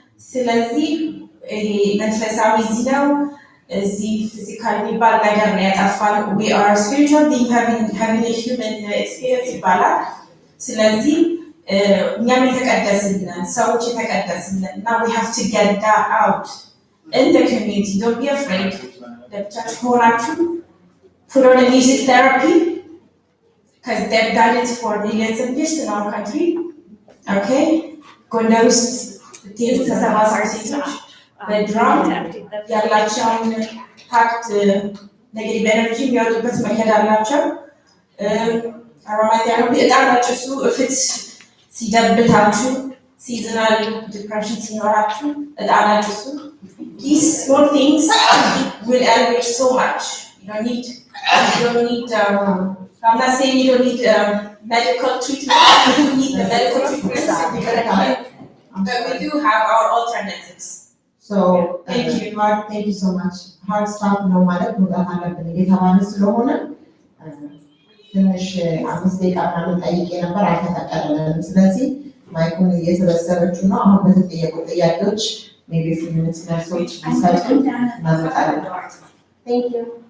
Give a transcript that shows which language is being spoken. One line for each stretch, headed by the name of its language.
Amharic: ስለዚህ መንፈሳዊ ነው እዚህ ፊዚካል የሚባል ነገር ነው ያጠፋን።
English: we are spiritual being having a human experience
Amharic: ይባላል። ስለዚህ እኛም የተቀደስን ሰዎች የተቀደስን እና
English: we have to get that out in the community. Don't be afraid.
Amharic: ለብቻችሁ ሆናችሁ
English: put on a music therapy, because they've done it for millions of years in our country. Okay?
Amharic: ጎንደር ውስጥ ተሰባሳቢ ሴቶች በድራም ያላቸውን ፓክት ኔጌቲቭ ኤነርጂ የሚወጡበት መንገድ አላቸው። አሮማቴራፒ እጣን አጭሱ እፍት ሲደብታችሁ፣ ሲዝናል ዲፕሬሽን ሲኖራችሁ እጣን አጭሱ።
English: These small things will elevate so much. You don't need I'm not saying you don't need medical treatment. You need the medical treatment, but we do have our alternatives. So thank you so much.
Amharic: Hard stop ነው ማለት መውጣት አለብን እየተባለ ስለሆነ ትንሽ 5 ደቂቃ ምናምን ጠይቄ ነበር አልተፈቀደልንም። ስለዚህ ማይኩን እየሰበሰበችው ነው። አሁን በተጠየቁ ጥያቄዎች ሜቢ ፊልምስ ነርሶች ቢሰጡ እናመጣለን።
English: Thank you.